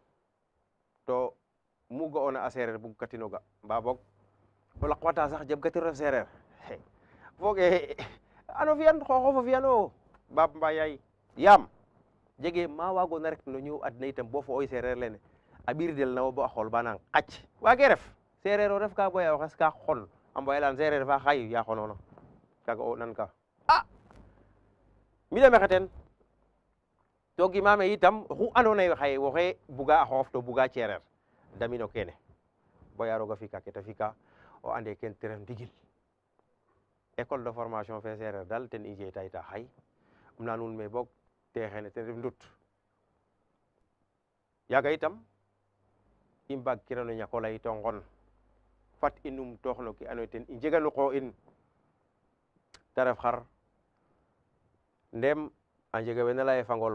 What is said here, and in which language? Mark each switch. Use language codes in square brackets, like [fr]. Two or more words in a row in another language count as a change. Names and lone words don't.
[srr] to mu ga'ona a sereer bug katinoga mba boog o laqwata sax jeb gatiro ref sereer foge ano fiyan xooxof o fiyano baab mba yaay yaam jege ma wagona rek no ñoow adna itam bo fo oy sereer lene a ɓirdel nawo bo a xool ba nang qac wage ref sereer o ref ka boya o xes ka xon a mboyalan sereer fa xay ya xonoona kaga o nan ka mi de mexe ten to gimame itam oxu ando naye xaye woxe buga a xoox to buga cereer damino kene boya roga fika ke ta fika o ande ken te ref ndigil [fr] école de formation [srr] fe sereer dal ten i jeyta yita xay um na nuun me boog te xene ten ref ndut yaga itam i mbag kirano ñako leyto ngon fat i numtoox no ke andoona yee ten i njeganu qoox in ta ref xar ndem a njega wena lay fangol